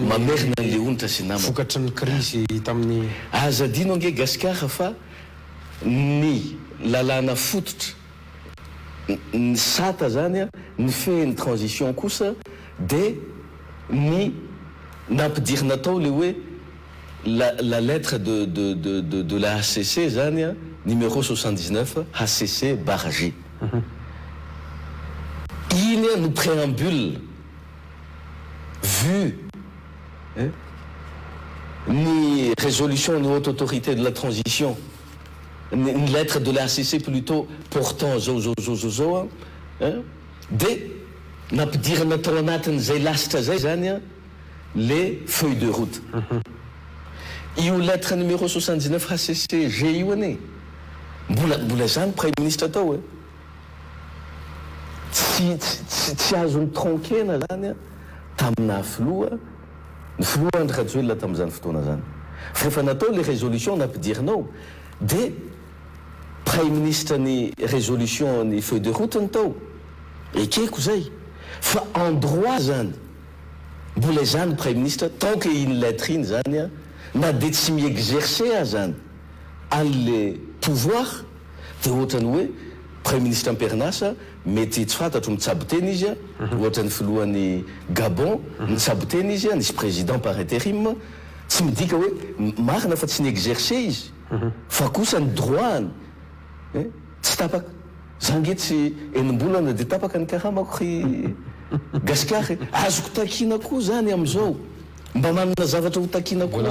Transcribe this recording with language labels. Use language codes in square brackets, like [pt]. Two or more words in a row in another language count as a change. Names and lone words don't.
[mg] mamerina an'le onitra sy namana vokatry ny crise tamin'ny azadino ange Gasikara fa ny lalàna fototra ny sata zany ny feny transition kosa dia ny nampidirina tao le hoe [fr] la lettre de la HCC [mg] zany a numéro 79 HCC/G. Iny a no [fr] préambule vu ni résolution de haute autorité de la transition, une lettre de la HCC plutôt portant de [mg] nampidirana tao anatin'izay lasitra zay zany a [fr] les feuilles de route. [mg] Io lettre numéro 79 HCC/G io ane mbola zany [fr] Premier ministre [mg] tao e tsy azony tronkena zany a tamina filoha ny filoha Andry Rajoelina tamin'izany fotoana zany fa rehefa natao le résolution nampidirinao dia [fr] Premier ministre [mg] ny résolution ny [fr] feuille de route [mg] ny tao ekeko zay fa [fr] en droit [mg] zany mbola zany Premier ministre [fr] tant que [mg] iny lettre iny zany a na dia tsy mi-exercer zany an'le pouvoir dia ohatrany hoe [fr] Premier ministre [mg] am-perinasa mety tsy fantatro mitsaboteny izy a ohatrany filohan'ny Gabon mitsaboteny izy a nisy [fr] président par intérim [mg] tsy midika hoe marina fa tsy ni-exercer izy fa kosa ny droit tsy tapaka zange tsy enimbolana dia tapaka ny karamako gasikary azoko takina koa zany am'izao mba manana zavatra ho takina koa